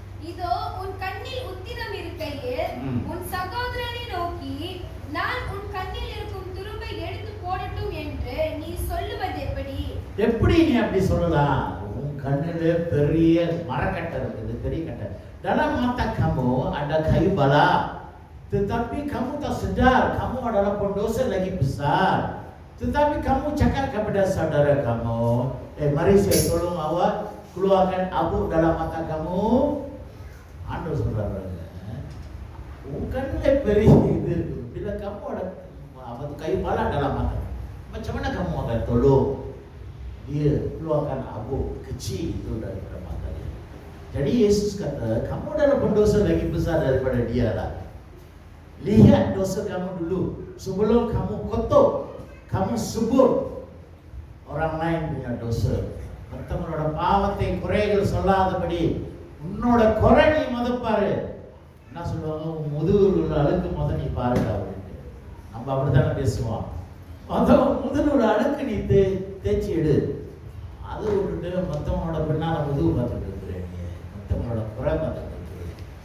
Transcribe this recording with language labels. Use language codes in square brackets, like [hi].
[ta] இதோ உன் கண்ணில் உத்திரம் இருக்கையில் உன் சகோதரனை நோக்கி, நான் உன் கண்ணில் இருக்கும் துரும்பை எடுத்து போடட்டும் என்று நீ சொல்லுவது எப்படி? எப்படி நீ அப்படி சொல்லலாம்? உன் கண்ணிலே பெரிய மரக்கட்டை இருக்குது, பெரிய கட்டை. [ms] dalam mata kamu ada kayu bala, tetapi kamu tak sedar kamu adalah pendosa lagi besar. Tetapi kamu cakap kepada saudara kamu, mari saya tolong awak keluarkan abu dalam mata kamu. Anda saudara, bukanlah [ta] பெரிய இது. [ms] Bila kamu ada kayu bala dalam mata, macam mana kamu akan tolong dia keluarkan abu kecil itu dari mata dia? Jadi Yesus kata, kamu adalah pendosa lagi besar daripada dia lah. Lihat dosa kamu dulu sebelum kamu kotor, kamu sebut orang lain punya dosa. [ta] மற்றவங்களோட பாவத்தை குறைகள் சொல்லாதபடி உன்னோட குறை நீ பாரு. என்ன சொல்லுவாங்க, உன் முதுகுல உள்ள அழுக்கு நீ பாருடா அப்படின்ட்டு. நம்ம அப்படித்தானே பேசுவோம். முதுகுல அழுக்கு நீ தேய்ச்சி எடு. அது விட்டுட்டு மற்றவனோட பின்னால முதுகு பார்த்துட்டு இருக்கிறேன், நீ மற்றவனோட குறை பார்த்துட்டு இருக்கிறேன்.